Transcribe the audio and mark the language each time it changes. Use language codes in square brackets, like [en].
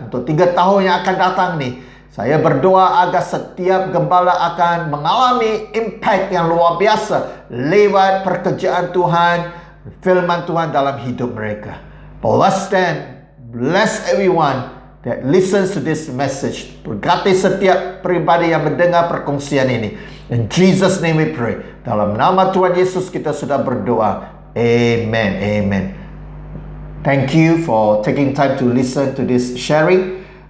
[id] Untuk 3 tahun yang akan datang nih, saya berdoa agar setiap gembala akan mengalami impact yang luar biasa lewat pekerjaan Tuhan, firman Tuhan dalam hidup mereka. [en] Bless them, bless everyone that listens to this message. [ms] Berkati setiap pribadi yang mendengar perkongsian ini. [en] In Jesus' name we pray. [ms] Dalam nama Tuhan Yesus kita sudah berdoa. [en] Amen. Amen. Thank you for taking time to listen to this sharing.